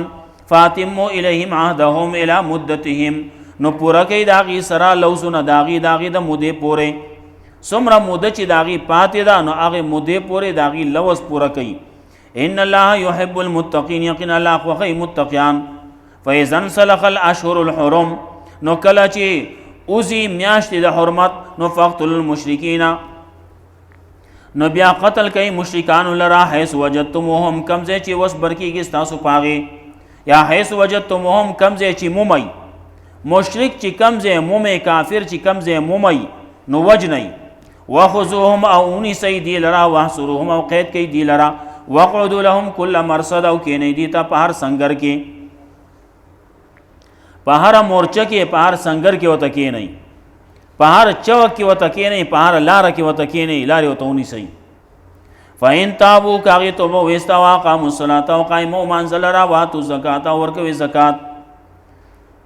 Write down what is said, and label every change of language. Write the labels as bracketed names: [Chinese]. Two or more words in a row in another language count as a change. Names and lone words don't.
[Arabic] فاتموا الیهم عهدهم الی مدتهم، [Pashto] نو پوره کوي د هغې سره لوظونه د هغې د مودې پورې، څومره موده چې د هغې پاتې ده نو هغې مودې پورې د هغې لوظ پوره کوي. [Arabic] ان الله يحب المتقین، [Pashto] یقینا الله خوښوي متقیان. [Arabic] فاذا انسلخ الاشهر الحرم، [Pashto] نو کله چې اوزي میاشتې د حرمت، نو [Arabic] فاقتلوا المشرکین، [Pashto] نو بیا قتل کوي مشرکانو لرا، [Arabic] حیث وجدتموهم، [Pashto] کم ځای چې وس برکېږي ستاسو په هغې، یا [Arabic] حیث وجدتموهم، [Pashto] کم ځای چې مومی، مشرک چې کم ځای مومی، کافر چې کم ځای مومی نو وجنئ. وخذوهم، او ونیسئ دی لرا، واحصروهم، او قید کوي دی لرا. [Arabic] وقعدوا لهم كل مرصد، [Pashto] او کینئ دی ته په هر سنګر کې، په هر مورچه کې، په هر سنګر کې ورته کینئ، په هر چوک کې ورته کینئ، په هر لاره کې ورته کینئ، لارې ورته ونیسئ. [Arabic] فإن تابوا، [Pashto] که هغې توبه ویسته، [Arabic] واقاموا الصلاة، [Pashto] او قایمو لمانځه لره، [Arabic] واتوا الزکات، [Pashto] او ورکوي زکات.